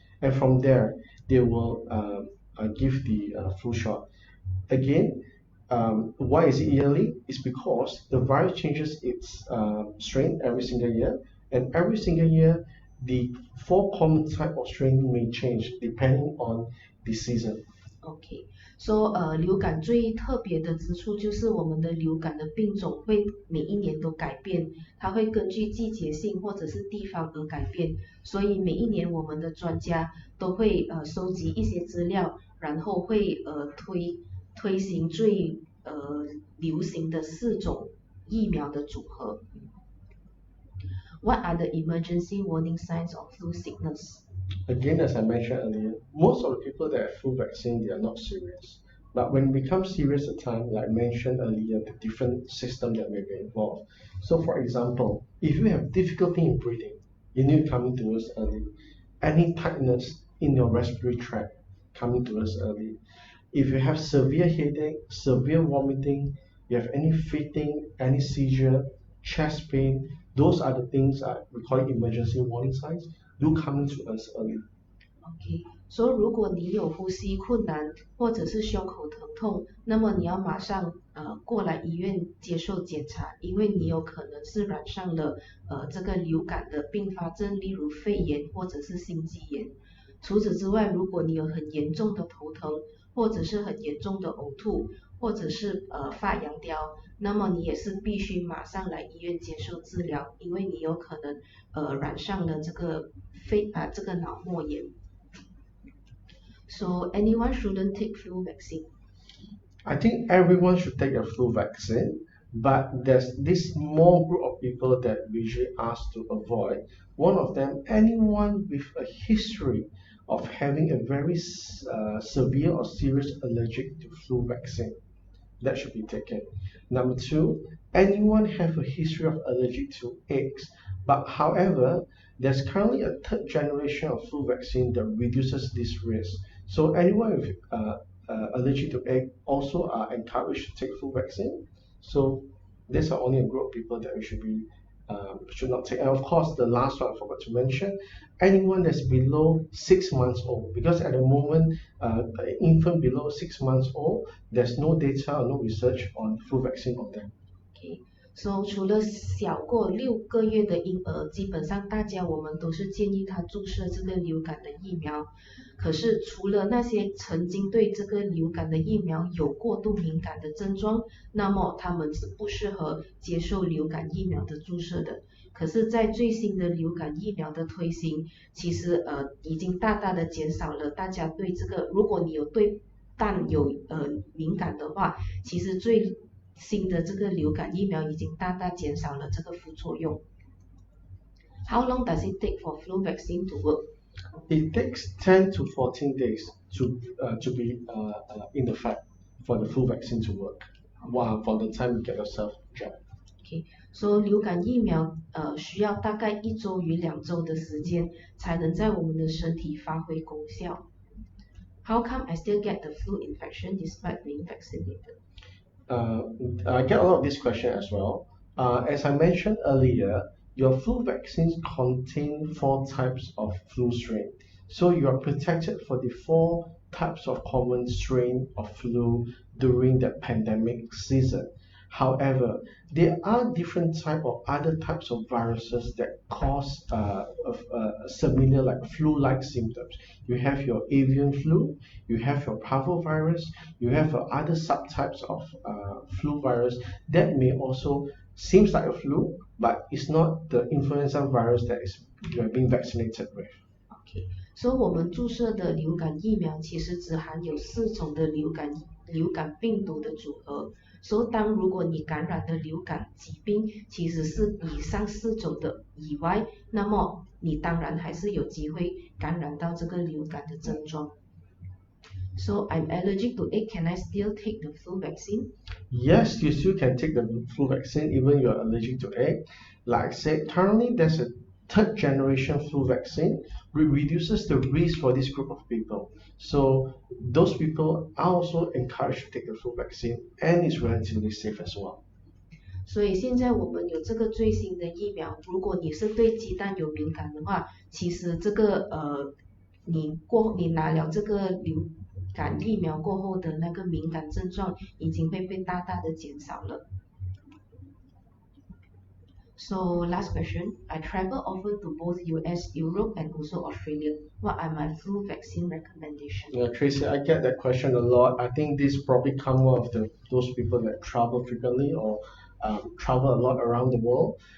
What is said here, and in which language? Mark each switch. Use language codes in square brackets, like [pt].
[en] And from there, they will give the flu shot. Again, why is it yearly? It's because the virus changes its strain every single year, and every single year, the 4 common type of strain may change depending on the season. Okay, so [zh] 流感最特别的之处就是我们的流感的病种会每一年都改变，它会根据季节性或者是地方而改变，所以每一年我们的专家都会收集一些资料，然后会推行最流行的4种疫苗的组合。 [en] What are the emergency warning signs of flu sickness? Again, as I mentioned earlier, most of the people that have flu vaccine, they are not serious. But when it becomes serious at time, like mentioned earlier, the different system that may be involved. So for example, if you have difficulty in breathing, you need to come to us early. Any tightness in your respiratory tract, coming to us early. If you have severe headache, severe vomiting, you have any fainting, any seizure, chest pain, those are the things we call it emergency warning signs. Do come to us early. [zh] OK，所以如果你有呼吸困难或者是胸口疼痛，那么你要马上过来医院接受检查，因为你有可能是染上了这个流感的并发症，例如肺炎或者是心肌炎。除此之外，如果你有很严重的头疼，或者是很严重的呕吐，或者是发羊吊，那么你也是必须马上来医院接受治疗，因为你有可能染上了这个这个脑膜炎。 [en] So anyone shouldn't take flu vaccine. I think everyone should take a flu vaccine, but there's this small group of people that we usually ask to avoid. One of them, anyone with a history of having a very severe or serious allergic to flu vaccine. That should be taken. Number two, anyone have a history of allergic to eggs, but however, there's currently a third generation of flu vaccine that reduces this risk. So anyone with allergic to egg also are encouraged to take flu vaccine. So these are only a group of people that we should not take. And of course, the last one I forgot to mention, anyone that's below 6 months old, because at the moment, an infant below 6 months old, there's no data or no research on flu vaccine on them. Okay. [zh] So 除了小过6个月的婴儿，基本上我们都是建议他注射这个流感的疫苗。可是除了那些曾经对这个流感的疫苗有过度敏感的症状，那么他们是不适合接受流感疫苗的注射的。可是在最新的流感疫苗的推行，其实已经大大的减少了大家对这个，如果你有对蛋有敏感的话，其实最新的这个流感疫苗已经大大减少了这个副作用。 [en] How long does it take for flu vaccine to work? It takes 10 to 14 days to be in effect for the flu vaccine to work. Wow, from the time you get yourself jabbed. Okay, so [zh] 流感疫苗需要大概1周与2周的时间才能在我们的身体发挥功效。 [en] How come I still get the flu infection despite being vaccinated? I get a lot of this question as well. As I mentioned earlier, your flu vaccines contain 4 types of flu strain. So you are protected for the 4 types of common strain of flu during the pandemic season. However, there are different type of other types of viruses that cause similar like flu-like symptoms. You have your avian flu, you have your parvovirus, you have other subtypes of flu virus that may also seems like a flu, but it's not the influenza virus that you are being vaccinated with. Okay, so [zh] 我们注射的流感疫苗其实只含有4种的流感病毒的组合。所以如果你感染的流感疾病其实是以上4种的以外，那么你当然还是有机会感染到这个流感的症状。 [en] So I'm allergic to egg. Can I still take the flu vaccine? Yes, you still can take the flu vaccine even you're allergic to egg. Like I said, currently there's a 3rd generation flu vaccine which reduces the risk for this group of people. So those people are also encouraged to take the flu vaccine and it's relatively safe as well. [zh] 所以现在我们有这个最新的疫苗，如果你是对鸡蛋有敏感的话，其实这个你拿了这个流感疫苗过后的那个敏感症状已经会被大大的减少了。 [en] So last question, I travel often to both US, Europe and also Australia. What are my flu vaccine recommendations? Yeah, Tracy, I get that question a lot. I think this probably come of those people that travel frequently or travel a lot around the world.